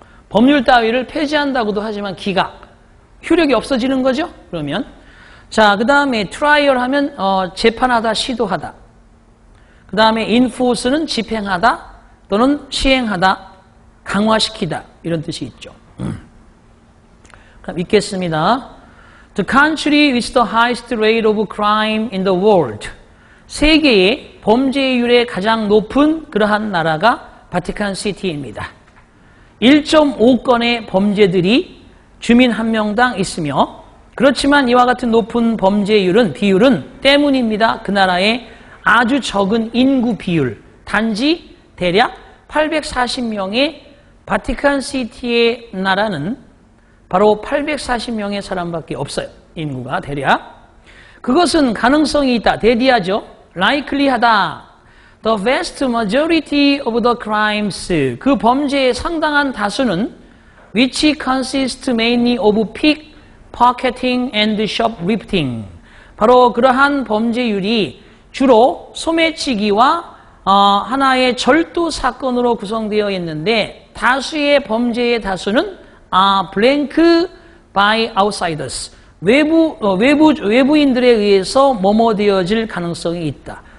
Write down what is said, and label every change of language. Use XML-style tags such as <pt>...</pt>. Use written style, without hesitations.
<ko>법률 따위를 폐지한다고도 하지만 기각, 효력이 없어지는 거죠. 그러면 자, 그 다음에 trial 하면 재판하다, 시도하다. 그 다음에 enforce는 집행하다 또는 시행하다, 강화시키다 이런 뜻이 있죠. 그럼 읽겠습니다.</ko> <en>The country with the highest rate of crime in the world.</en> <ko>세계의 범죄율의 가장 높은 그러한 나라가 바티칸 시티입니다. 1.5건의 범죄들이 주민 한 명당 있으며 그렇지만 이와 같은 높은 범죄율은 비율은 때문입니다. 그 나라의 아주 적은 인구 비율, 단지 대략 840명의 바티칸 시티의 나라는 바로 840명의 사람밖에 없어요. 인구가 대략. 그것은 가능성이 있다. 대디하죠.</ko> <en>likely하다. The vast majority of the crimes.</en> <ko>그 범죄의 상당한 다수는</ko> <en>which consist mainly of pickpocketing and shoplifting.</en> <ko>바로 그러한 범죄율이 주로 소매치기와 하나의 절도 사건으로 구성되어 있는데 다수의 범죄의 다수는</ko> <en>blank by outsiders.</en> <ko>외부인들에 의해서 뭐뭐되어질 가능성이 있다.</ko>